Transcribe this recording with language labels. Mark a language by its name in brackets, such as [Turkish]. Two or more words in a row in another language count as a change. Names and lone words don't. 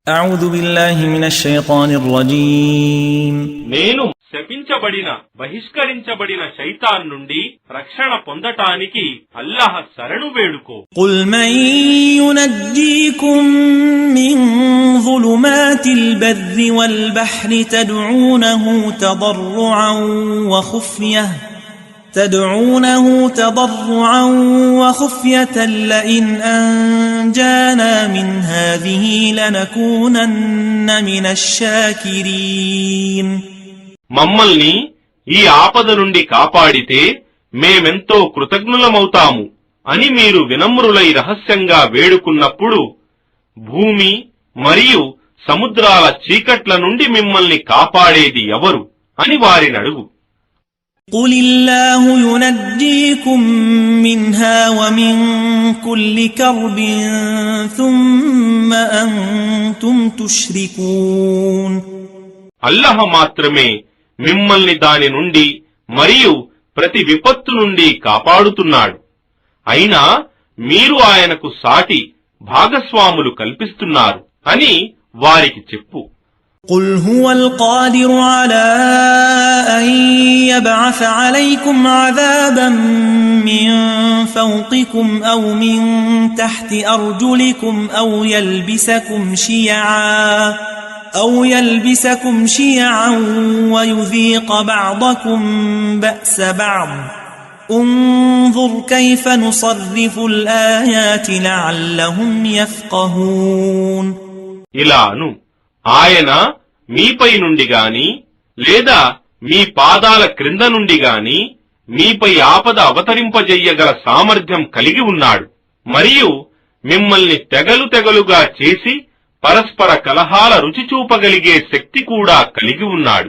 [Arabic] أعوذ بالله من الشيطان الرجيم [Telugu] నేను శపించబడిన బహిష్కరించబడిన శైతాన్ నుండి రక్షణ పొందటానికి అల్లాహ్ శరణు వేడుకో. [Arabic] قل من ينجيكم من ظلمات البر والبحر تدعونه تضرعا وخفية لئن أنجانا من هذه لنكونن من الشاكرين. [Telugu] మమ్మల్ని ఈ ఆపద నుండి కాపాడితే మేమెంతో కృతజ్ఞులమవుతాము అని మీరు వినమ్రులై రహస్యంగా వేడుకున్నప్పుడు భూమి మరియు సముద్రాల చీకట్ల నుండి మిమ్మల్ని కాపాడేది ఎవరు అని వారినడుగు. [Arabic] قل الله ينجيكم منها ومن كل كرب ثم أنتم تشركون. [Telugu] అల్లాహ్ మాత్రమే మిమ్మల్ని దాని నుండి మరియు ప్రతి విపత్తు నుండి కాపాడుతున్నాడు. అయినా మీరు ఆయనకు సాటి భాగస్వాములు కల్పిస్తున్నారు అని వారికి చెప్పు. [Arabic] قل هو القادر على أن يبعث عليكم عذابا من فوقكم أو من تحت أرجلكم أو يلبسكم شيعا ويذيق بعضكم بأس بعض انظر كيف نصرف الآيات لعلهم يفقهون. [Telugu] ఇలాను ఆయన మీపై నుండి గాని లేదా మీ పాదాల క్రింద నుండి గాని మీపై ఆపద అవతరింపజెయ్యగల సామర్థ్యం కలిగి ఉన్నాడు. మరియు మిమ్మల్ని తెగలుగా చేసి పరస్పర కలహాల రుచి చూపగలిగే శక్తి కూడా కలిగి ఉన్నాడు.